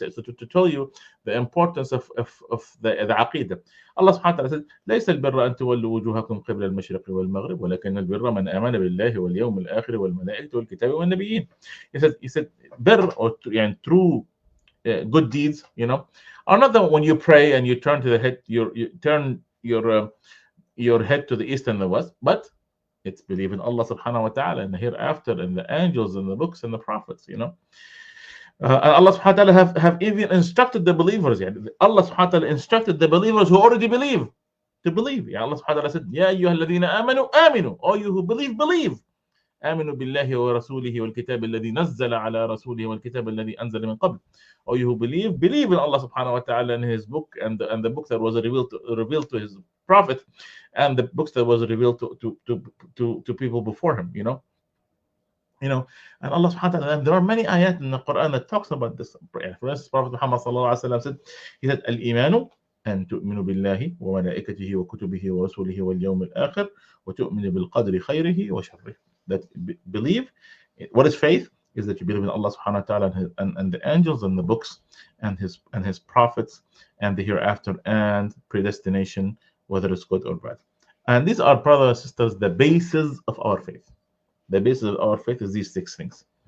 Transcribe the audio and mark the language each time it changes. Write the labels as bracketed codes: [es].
[en] So to tell you the importance of the Aqeedah. Allah subhanahu wa ta'ala said, [ar] ليس البر أن تولوا وجوهكم قبل المشرق والمغرب ولكن البر من آمن بالله واليوم الآخر والملائكة والكتاب والنبيين. [en] He said بر, or true good deeds, are not the when you pray and you turn to the head, you turn your head to the east and the west, but it's believe in Allah subhanahu wa ta'ala and the hereafter and the angels and the books and the prophets, and Allah subhanahu wa ta'ala have even instructed the believers. Allah subhanahu wa ta'ala instructed the believers who already believe to believe. Allah subhanahu wa ta'ala said, Ya ayyuha alladhina amanu, aminu. All you who believe. [ar] آمنوا بالله ورسوله والكتاب الذي نزل على رسوله والكتاب الذي أنزل من قبل. [en] Or you who believe in Allah subhanahu wa ta'ala and His book and the book that was revealed to His prophet and the books that was revealed to people before him. And Allah subhanahu wa ta'ala, there are many ayat in the Quran that talks about this. For instance, Prophet Muhammad sallallahu alaihi wasallam said, he said, Al-Imanu [ar] أن تؤمنوا بالله وملائكته وكتبه ورسوله واليوم الآخر وتؤمنوا بالقدر خيره وشره. [en] That believe, what is faith? Is that you believe in Allah subhanahu wa ta'ala and the angels and the books and his prophets and the hereafter and predestination, whether it's good or bad. And these are, brothers and sisters, the basis of our faith. The basis of our faith is these 6 things.